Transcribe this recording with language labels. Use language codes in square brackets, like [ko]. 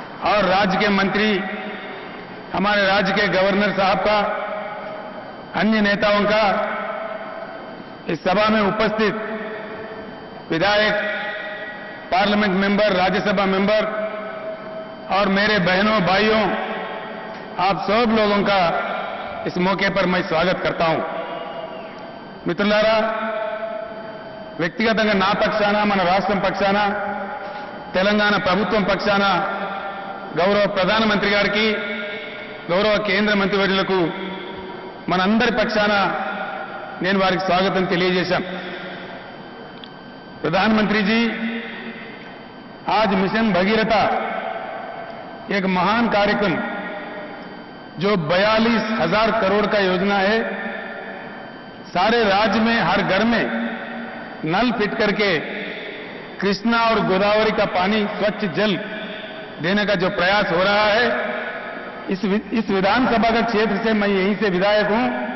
[hi] और राज्य के मंत्री, हमारे राज्य के गवर्नर साहब का, अन्य नेताओं का, इस सभा में उपस्थित विधायक, पार्लियामेंट मेंबर, राज्यसभा मेंबर और मेरे बहनों भाइयों, आप सब लोगों का इस मौके पर मैं स्वागत करता हूं। [te] మిత్రులారా, వ్యక్తిగతంగా నా పక్షాన, మన రాష్ట్రం పక్షాన, తెలంగాణ ప్రభుత్వం పక్షాన గౌరవ ప్రధానమంత్రి గారికి, గౌరవ కేంద్ర మంత్రివర్యులకు మనందరి పక్షాన నేను వారికి స్వాగతం తెలియజేశాను। [hi] प्रधानमंत्री जी, आज मिशन भगीरथा एक महान कार्यक्रम जो 42,000 करोड़ का योजना है, सारे राज्य में हर घर में नल फिट करके कृष्णा और गोदावरी का पानी, स्वच्छ जल देने का जो प्रयास हो रहा है, इस विधानसभा का क्षेत्र से मैं यहीं से विधायक हूं।